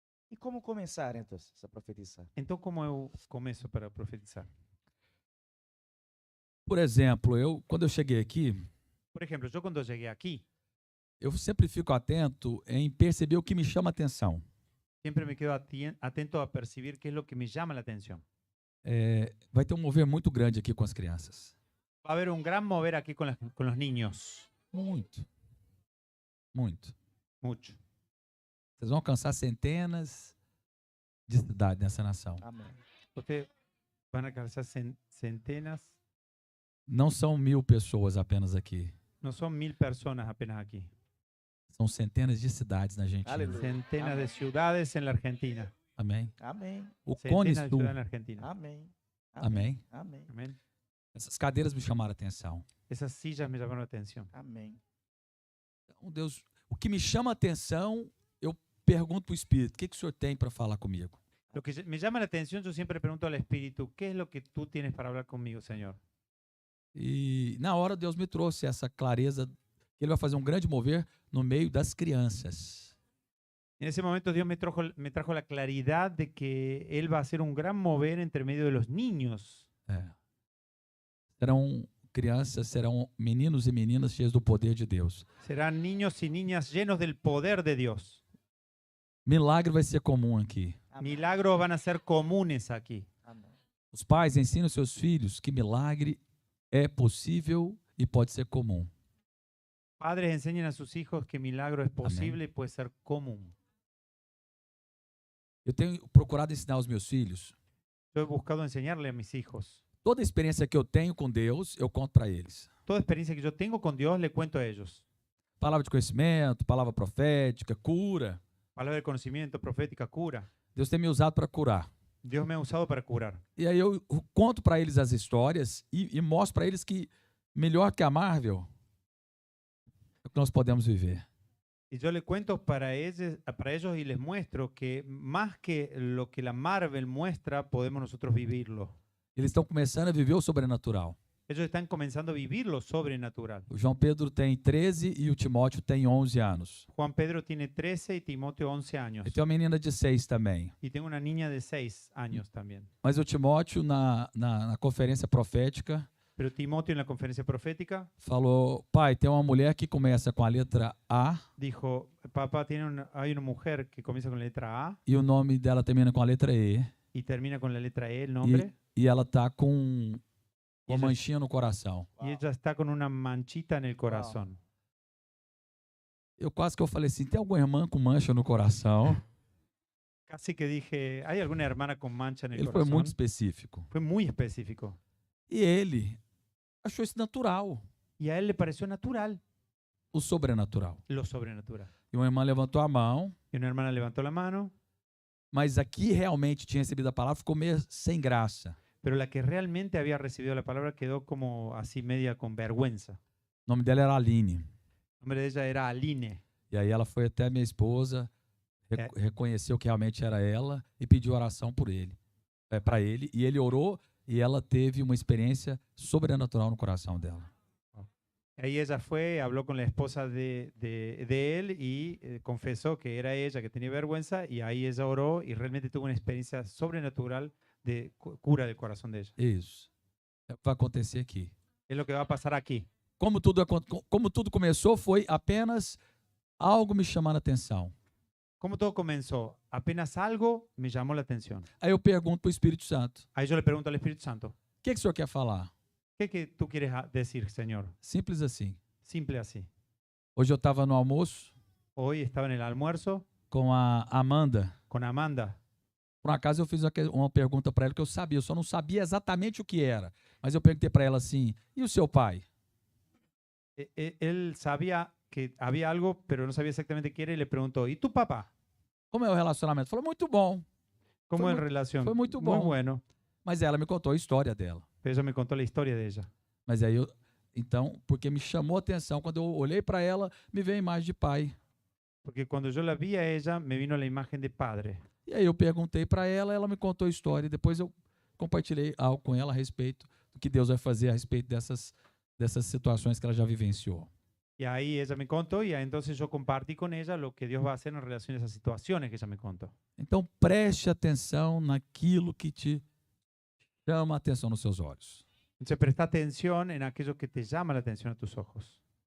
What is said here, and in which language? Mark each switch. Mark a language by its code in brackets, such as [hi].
[es] ¿Y cómo comenzar entonces a profetizar? [pt] Então, como eu começo para profetizar? Por exemplo, quando eu cheguei aqui, [es] Por ejemplo, yo cuando llegué aquí, [pt] eu sempre fico atento em perceber o que me chama a atenção. [es] siempre me quedo atento a percibir qué es lo que me llama la atención. [pt] Vai ter um mover muito grande aqui com as crianças. [es] Va a haber un gran mover aquí con los niños. [pt] Muito. Muito. [es] Mucho. [pt] Vocês vão alcançar centenas de cidades nessa nação. [es] Amén. Ustedes van a alcanzar centenas. [pt] Não são 1000 pessoas apenas aqui. [es] No son 1000 personas apenas aquí. [pt] São centenas de cidades na Argentina. [es] Aleluya. Centenas de Amén. ciudades en la Argentina. [pt] Amém. Amém. O [es] Centenas [pt] Cone [es] de [pt] Sul. [es] ciudades en la Argentina. [pt] Amém. Amém. Amém. [es] Amén. [pt] Essas cadeiras me chamaram a atenção. [es] Esas sillas me llamaron la atención. [pt] Amém. Então, Deus, o que me chama a atenção, eu pergunto para o Espírito, o que o Senhor tem para falar comigo? [es] Lo que me llama la atención, yo siempre pregunto al Espíritu, ¿qué es lo que tú tienes para hablar conmigo, Señor? [pt] E na hora Deus me trouxe essa clareza que Ele vai fazer um grande mover no meio das crianças. [es] En ese momento Dios me trajo la claridad de que Él va a hacer un gran mover entre medio de los niños. [pt] Serão crianças, serão meninos e meninas cheios do poder de Deus. [es] Serán niños y niñas llenos del poder de Dios. [pt] Milagre vai ser comum aqui. Amém. [es] Milagros van a ser comunes aquí. [pt] Amém. Os pais ensinam seus filhos que milagre é possível e pode ser comum. [es] Padres enseñan a sus hijos que milagro es posible y puede ser común. [pt] Eu tenho procurado ensinar aos meus filhos. [es] Yo he buscado enseñarle a mis hijos. [pt] Toda a experiência que eu tenho com Deus, eu conto para eles. [es] Toda experiencia que yo tengo con Dios le cuento a ellos. [pt] Palavra de conhecimento, palavra profética, cura. [es] Palabra de conocimiento, profética, cura. [pt] Deus tem me usado para curar. [es] Dios me ha usado para curar. [pt] E aí eu conto para eles as histórias e mostro para eles que melhor que a Marvel é o que nós podemos viver. [es] Y yo le cuento para ellos y les muestro que más que lo que la Marvel muestra, podemos nosotros vivirlo. [pt] Eles estão começando a viver o sobrenatural. [es] Ellos están comenzando a vivir lo sobrenatural. [pt] O João Pedro tem 13 e o Timóteo tem 11 anos. [es] Juan Pedro tiene 13 y Timoteo 11 años. [pt] E tem uma menina de 6 também. [es] Y tengo una niña de 6 años también. [pt] Mas o Timóteo, na conferência profética, [es] Pero Timoteo en la conferencia profética [pt] falou: pai, tem uma mulher que começa com a letra A [es] dijo, papá, hay una mujer que comienza con la letra A [pt] e o nome dela termina com a letra E. [es] y termina con la letra E, el nombre, [pt] E ela tá com uma [es] ella- [pt] manchinha no coração. [es] y ella está con una manchita en el corazón. [pt] Eu quase que eu falei assim: tem alguma irmã com mancha no coração? [es] Casi que dije, ¿hay alguna hermana con mancha en el [pt] Ele foi [es] corazón? [pt] muito específico. [es] Fue muy específico. [pt] E ele achou isso natural, [es] Y a él le pareció natural [pt] o sobrenatural. [es] lo sobrenatural. [pt] E uma irmã levantou a mão, [es] Y una hermana levantó la mano, [pt] mas aqui realmente tinha recebido a palavra, ficou meio sem graça. [es] pero la que realmente había recibido la palabra quedó como así media con vergüenza. [pt] O nome dela era Aline. [es] El nombre de ella era Aline. [pt] E aí ela foi até minha esposa, reconheceu que realmente era ela e pediu oração por ele, para ele. E ele orou e ela teve uma experiência sobrenatural no coração dela. [es] Ahí ella fue, habló con la esposa de él y confesó que era ella, que tenía vergüenza, y ahí ella oró y realmente tuvo una experiencia sobrenatural de cura del corazón de ella. [pt] Isso. É o que vai acontecer aqui. [es] Es lo que va a pasar aquí. [pt] Como tudo começou, foi apenas algo me chamando a atenção. [es] ¿Cómo todo comenzó? Apenas algo me llamó la atención. [pt] Aí eu pergunto para o Espírito Santo: [es] Ahí yo le pregunto al Espíritu Santo, [pt] o que o senhor quer falar? [es] ¿qué que tú quieres decir, Señor? [pt] Simples assim. [es] Simple así. [pt] Hoje eu estava no almoço [es] Hoy estaba en el almuerzo [pt] com a Amanda. [es] con Amanda. [pt] Por um acaso eu fiz uma pergunta para ela que eu sabia, eu só não sabia exatamente o que era. Mas eu perguntei para ela assim: e o seu pai? [es] Él sabía que había algo, pero no sabía exactamente qué era y le preguntó, ¿y tu papá? [pt] Como é o relacionamento? Falou: muito bom. [es] ¿Cómo Fue en muy- relación? fue muy tu Muy bon. bueno. [pt] Mas ela me contou a história dela. [es] Pero ella me contó la historia de ella. [pt] Mas aí então, porque me chamou a atenção, quando eu olhei para ela, me veio a imagem de pai. [es] Porque cuando yo la vi a ella, me vino la imagen de padre. [pt] E aí eu perguntei para ela, ela me contou a história. E depois eu compartilhei algo com ela a respeito do que Deus vai fazer a respeito dessas situações que ela já vivenciou. [es] Y ahí ella me contó y entonces yo compartí con ella lo que Dios va a hacer en relación a esas situaciones que ella me contó. [pt] Então preste atenção naquilo que te chama a atenção nos seus olhos. [es] Entonces presta atención en aquello que te llama la atención a tus ojos.